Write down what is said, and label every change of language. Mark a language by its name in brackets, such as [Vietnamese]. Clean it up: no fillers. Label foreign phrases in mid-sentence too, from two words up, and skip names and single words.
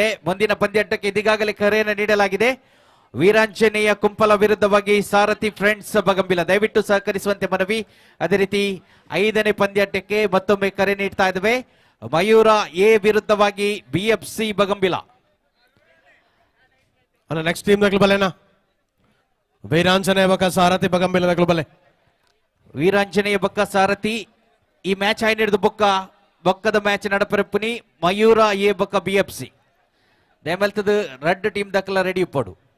[Kannada] ಮುಂದಿನ ಪಂದ್ಯಾಟಕ್ಕೆ ಇದೀಗಾಗಲೇ ಕರೆಯನ್ನು ನೀಡಲಾಗಿದೆ. ವೀರಾಂಜನೇಯ ಕುಂಪಲ ವಿರುದ್ಧವಾಗಿ ಸಾರಥಿ ಫ್ರೆಂಡ್ಸ್ ಬಗಂಬಿಲ ದಯವಿಟ್ಟು ಸಹಕರಿಸುವಂತೆ ಮನವಿ. ಅದೇ ರೀತಿ 5ನೇ ಪಂದ್ಯಾಟಕ್ಕೆ ಮತ್ತೊಮ್ಮೆ ಕರೆ ನೀಡ್ತಾ ಇದ್ದೇವೆ. ಮಯೂರ ಎ ವಿರುದ್ಧವಾಗಿ BFC ಬಗಂಬಿಲ. [English] next team [Tulu] ಬಲೆನಾ ವೀರಾಂಜನೇಯ ಬಕ್ಕ ಸಾರಥಿ ಬಗಂಬಿಲ ಬಲೆ. ವೀರಾಂಜನೇಯ ಬಕ್ಕ ಸಾರಥಿ ಈ ಮ್ಯಾಚ್ ಆಯ್ನ ಹಿಡಿದು ಬೊಕ್ಕದ ಮ್ಯಾಚ್ ನಡಪರಪ್ಪುನಿ ಮಯೂರ ಎ ಬಕ್ಕ BFC ದಯಮಲ್ತದ [English] red team [Tulu] ದಕ್ಕಲ ರೆಡಿ ಇಪ್ಪಡು.